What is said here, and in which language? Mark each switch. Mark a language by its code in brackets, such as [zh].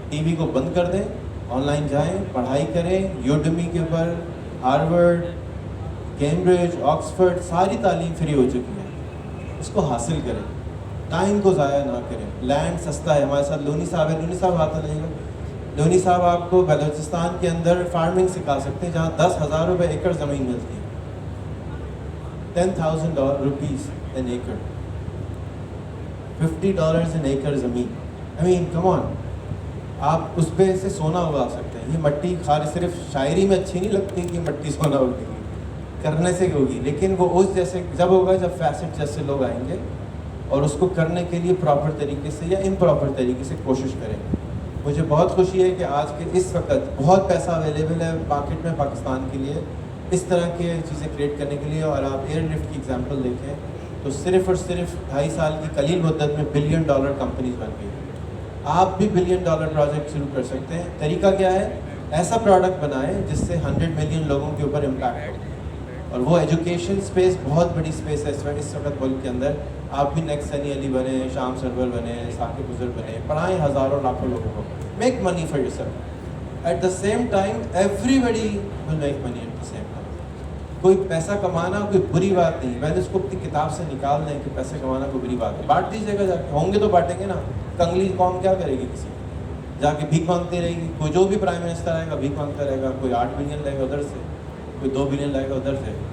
[ur] T V کو بند کر دیں, آن لائن جائیں, پڑھائی کریں, یوڈمی کے اوپر ہارورڈ, کیمبرج, آکسفورڈ, ساری تعلیم فری ہو چکی ہے, اس کو حاصل کریں, ٹائم کو ضائع نہ کریں. لینڈ سستا ہے. ہمارے ساتھ لونی صاحب ہے, لونی صاحب آتا نہیں گا. لونی صاحب آپ کو بلوچستان کے اندر فارمنگ سکھا سکتے ہیں, جہاں 10,000 روپے ایکڑ زمین ملتی ہے. [en] $10,000 an acre, $50 an acre زمین. I mean, come on, [ur] آپ اس پہ سے سونا اگا سکتے ہیں. یہ مٹی صرف شاعری میں اچھی نہیں لگتی کہ مٹی سونا ہوگی, کرنے سے ہوگی, لیکن وہ اس جیسے جب ہوگا جب فیسٹ جیسے لوگ آئیں گے اور اس کو کرنے کے لیے پراپر طریقے سے یا امپراپر طریقے سے کوشش کریں گے. مجھے بہت خوشی ہے کہ آج کے اس وقت بہت پیسہ اویلیبل ہے مارکیٹ میں پاکستان کے لیے اس طرح کی چیزیں کریٹ کرنے کے لیے. اور آپ ایئر لفٹ کی ایگزامپل دیکھیں تو صرف اور صرف 2.5 سال کی قلیل مدت میں $1 بلین کمپنیز بن گئی. آپ بھی $1 بلین پروجیکٹ شروع کر سکتے ہیں. طریقہ کیا ہے؟ ایسا پروڈکٹ بنائیں جس سے 100 ملین لوگوں کے اوپر امپیکٹ ہو. اور وہ ایجوکیشن اسپیس بہت بڑی اسپیس ہے اس وقت ملک کے اندر. آپ بھی نیکسٹ سنی علی بنے, شام سرور بنے, ثاقب بزرگ بنے, پڑھائیں ہزاروں لاکھوں لوگوں کو. [en] Make money for yourself. At the same time everybody will make money at the same time. [ur] کوئی پیسہ کمانا کوئی بری بات نہیں. میں نے اس کو اپنی کتاب سے نکال دیں کہ پیسے کمانا کوئی بری بات ہے. بانٹ دیجیے گا, جا کے ہوں گے تو بانٹیں گے نا. کنگلی قوم کیا کرے گی, کسی جا کے بھیک مانگتی رہے گی. کوئی جو بھی پرائم منسٹر آئے گا بھیک مانگتا رہے گا. کوئی 8 بلین لائے گا ادھر سے, کوئی 2 بلین لائے گا ادھر سے.